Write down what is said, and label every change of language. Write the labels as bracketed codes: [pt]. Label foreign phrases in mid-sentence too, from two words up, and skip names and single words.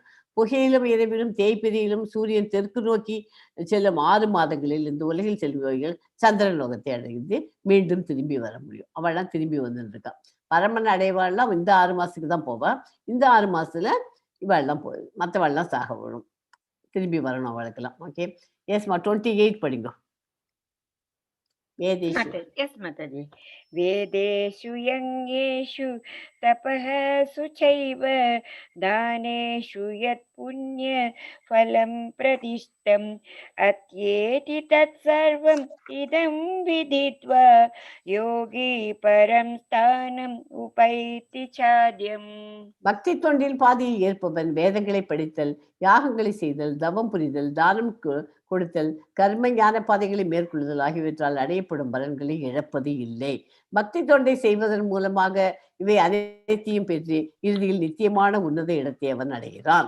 [ta] புகையிலும் இரவிலும் தேய்பிரியிலும் சூரியன் தெற்கு நோக்கி செல்லும் 6 மாதங்களில் இந்த உலகில் செல்பவர்கள் சந்திரன் லோகத்தை அடைந்து மீண்டும் திரும்பி வர முடியும். அவள்லாம் திரும்பி வந்துருக்கா. பரமன் அடைவாள்லாம் இந்த 6 மாதத்துக்கு தான் போவா. இந்த 6 மாதத்துல இவாள்லாம் போய் மற்றவாள்லாம் சாக வரும், திரும்பி வரணும் அவளுக்கெல்லாம். ஓகே, எஸ்மா 28 படிங்க. வேதேஷு. [en] Yes, Mataji. [sa] वेदेषु यज्ञेषु तपः सुचैव दानेषु यत् पुण्य फलं प्रदिष्टम् अत्येति तत् सर्वम् इदं विदित्वा योगी परं स्थानम् उपैति चाद्यम्. [ta] பக்தி தொண்டில் பாதியில் ஏற்பவன் வேதங்களை படித்தல், யாகங்களை செய்தல், தவம் புரிதல், தானம் கொடுத்தல், கர்ம ஞான பாதைகளை மேற்கொள்ளுதல் ஆகியவற்றால் அடையப்படும் பலன்களை இழப்பது இல்லை. பக்தி தொண்டை செய்வதன் மூலமாக இவை அனைத்தையும் பெற்று இறுதியில் நித்தியமான உன்னத இடத்தை அவன் அடைகிறான்.